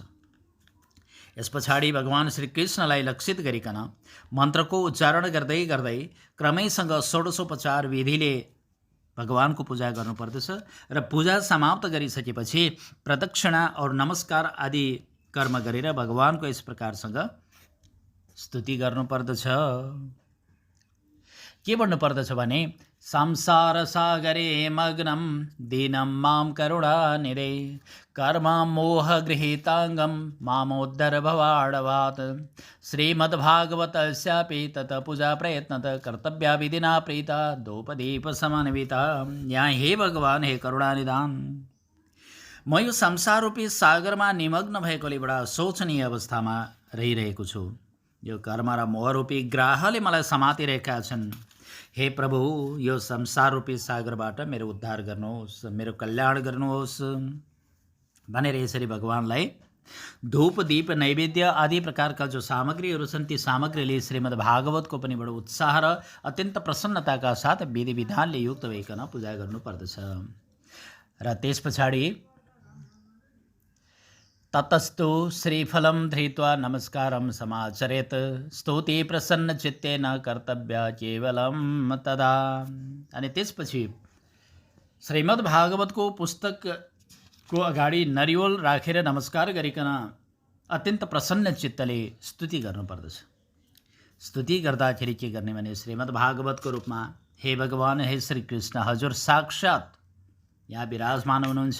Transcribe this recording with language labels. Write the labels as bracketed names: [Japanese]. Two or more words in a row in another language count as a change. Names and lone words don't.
[Nepali] यस पछाडि भगवान श्रीकृष्णलाई लक्षित गरिकन मन्त्रको उच्चारण गर्दै गर्दै क्रमैसँग षोडशोपचार विधिले भगवानको पूजा गर्नुपर्दछ। र पूजा समाप्त गरिसकेपछि प्रदक्षिणा और नमस्कार आदि कर्म गरेर भगवानको यस प्रकारसँग स्तुति गर्नुपर्दछ। के भन्नुपर्दछ भने [Sanskrit] संसार सागरे मग्नं दीनं मां करुणानिधे कर्म मोह गृहीतांगं मामोद्धर भवाडवात् श्रीमद्भागवतस्यापि तत पूजा प्रयत्नत कर्तव्या विधिना प्रीता दोपदीप समन्विता। [Nepali] यहाँ हे भगवान, हे करुणानिधान, म यो संसार रूपी सागरमा निमग्न भएकोले बडा शोचनीय अवस्थामा रहिरहेको छु। यो कर्म र मोह रूपी ग्राहले मलाई समातिरहेका छन्। हे प्रभु, यो संसार रूपी सागरबाट मेरो उद्धार गर्नुहोस्, मेरो कल्याण गर्नुहोस् भनेर यसरी भगवानलाई धूप दीप नैवेद्य आदि प्रकारका जो सामग्रीहरू छन् ती सामग्रीले श्रीमद् भागवतको पनि बडो उत्साह र अत्यन्त प्रसन्नताका साथ विधि विधानले युक्त भइकन पूजा गर्नुपर्दछ। र त्यस पछाडि [Sanskrit] ततस्तु श्रीफलं धृत्वा नमस्कारं समाचरेत् स्तुति प्रसन्न चित्तेन कर्तव्य केवलं तदा। [Nepali] अनि त्यसपछि श्रीमद् भागवतको पुस्तकको अगाडि नरिवल राखेर नमस्कार गरिकन अत्यन्त प्रसन्न चित्तले स्तुति गर्नुपर्दछ। स्तुति गर्दाखेरि के गर्ने भने श्रीमद् भागवतको रूपमा हे भगवान, हे श्रीकृष्ण, हजुर साक्षात् यहाँ विराजमान हुनुहुन्छ।